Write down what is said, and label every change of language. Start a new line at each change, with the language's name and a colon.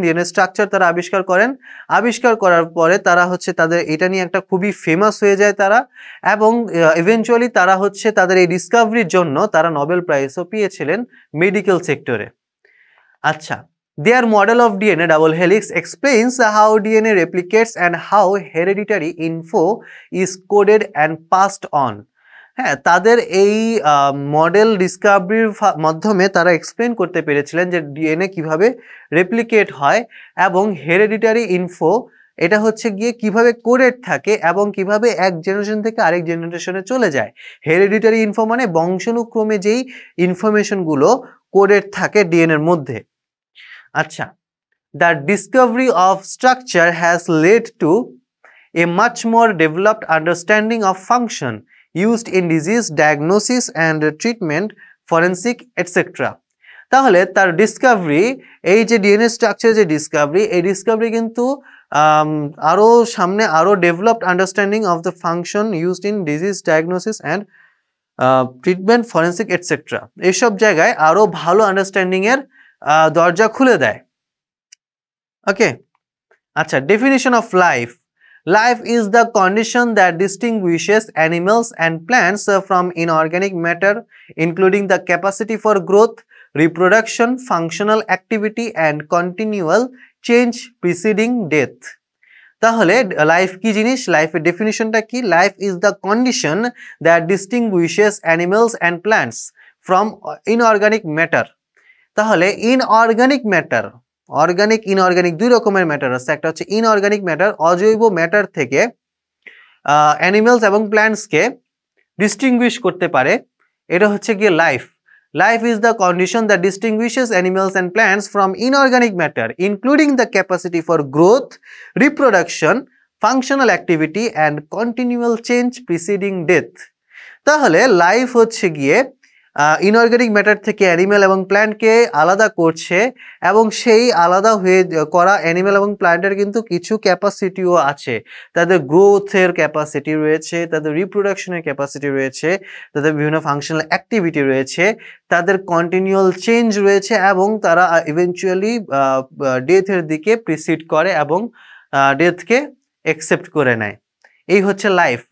Bangla: DNA structure তারা আবিষ্কার করেন। আবিষ্কার করার পরে তারা তাদের এটা নিয়ে একটা খুবই ফেমাস হয়ে যায় তারা, এবং ইভেনচুয়ালি তারা তাদের এই ডিসকাভারির জন্য তারা নোবেল প্রাইজও পেয়েছিলেন মেডিকেল সেক্টরে। আচ্ছা,
English: their model of DNA double helix explains how DNA replicates and how hereditary info is coded and passed on.
Bangla: হ্যাঁ, তাদের এই মডেল ডিসকাভারির মাধ্যমে তারা এক্সপ্লেন করতে পেরেছিলেন যে ডিএনএ কিভাবে রেপ্লিকেট হয় এবং হেরিডিটারি ইনফো এটা গিয়ে কিভাবে কোডেড থাকে এবং কিভাবে এক জেনারেশন থেকে আরেক জেনারেশনে চলে যায়। হেরিডিটারি ইনফো মানে বংশানুক্রমে যেই ইনফরমেশনগুলো কোডেড থাকে ডিএনএর মধ্যে। আচ্ছা,
English: The discovery of structure has led to a much more developed understanding of function used in disease diagnosis and treatment, forensic etc.
Bangla: তাহলে তার ডিসকাভারি, এই যে ডিএনএ স্ট্রাকচার যে ডিসকাভারি, এই ডিসকাভারি কিন্তু আরো সামনে আরো
English: developed understanding of the function used in disease diagnosis and treatment, forensic et cetera,
Bangla: এইসব জায়গায় আরো ভালো আন্ডারস্ট্যান্ডিং এর দরজা খুলে দেয়।
English: Okay, আচ্ছা, definition of life. Life is the condition that distinguishes animals and plants from inorganic matter, including the capacity for growth, reproduction, functional activity, and continual change preceding death.
Bangla: তাহলে লাইফ কি জিনিস? লাইফের ডেফিনিশনটা কি?
English: Life is the condition that distinguishes animals and plants from inorganic matter.
Bangla: তাহলে inorganic matter, organic inorganic দুই রকমের matter আছে। একটা ইনঅর্গানিক ম্যাটার, অজৈব ম্যাটার থেকে অ্যানিমেলস এবং প্ল্যান্টসকে ডিস্টিংগুইশ করতে পারে, এটা হচ্ছে গিয়ে life.
English: Life is the condition that distinguishes animals and plants from inorganic matter, including the capacity for growth, reproduction, functional activity, and continual change preceding death.
Bangla: তাহলে life হচ্ছে গিয়ে ইনঅর্গানিক ম্যাটার থেকে অ্যানিমেল এবং প্ল্যান্টকে আলাদা করছে, এবং সেই আলাদা হয়ে করা অ্যানিমেল এবং প্ল্যান্টের কিন্তু কিছু ক্যাপাসিটিও আছে। তাদের গ্রোথের ক্যাপাসিটি রয়েছে, তাদের রিপ্রোডাকশনের ক্যাপাসিটি রয়েছে, তাদের বিভিন্ন ফাংশনাল অ্যাক্টিভিটি রয়েছে, তাদের কন্টিনিউয়াল চেঞ্জ রয়েছে, এবং তারা ইভেনচুয়ালি ডেথের দিকে প্রিসিড করে এবং ডেথকে অ্যাকসেপ্ট করে নেয়। এই হচ্ছে লাইফ।